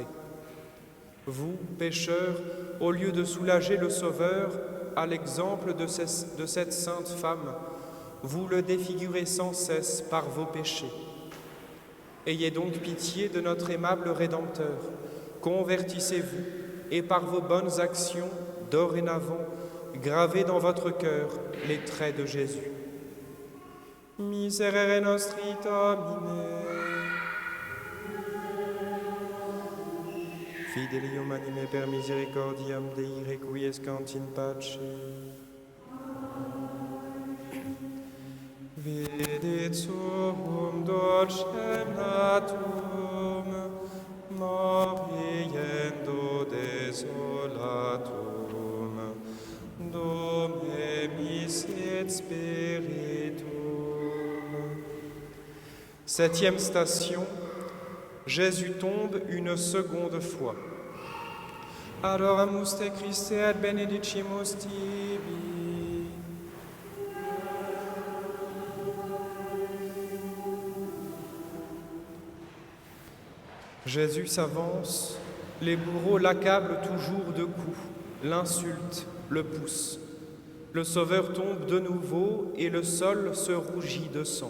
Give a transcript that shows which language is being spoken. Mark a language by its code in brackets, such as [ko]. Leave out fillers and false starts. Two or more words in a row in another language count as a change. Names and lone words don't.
[fr] Vous, pécheurs, au lieu de soulager le Sauveur, à l'exemple de cette sainte femme, vous le défigurez sans cesse par vos péchés. Ayez donc pitié de notre aimable Rédempteur. Convertissez-vous et par vos bonnes actions, dorénavant, gravez dans votre cœur les traits de Jésus. [la] Miserere nostri Domine. Fidelium anime per misericordiam Dei requiescant in pace. Vidit suum dolcem natum, moriendo desolatum, Dome misit spiritum. [fr] Septième station, Jésus tombe une seconde fois. [la] Adoramus te Christe et benedicimus tibi. [fr] Jésus s'avance, les bourreaux l'accablent toujours de coups, l'insultent, le poussent. Le Sauveur tombe de nouveau et le sol se rougit de sang.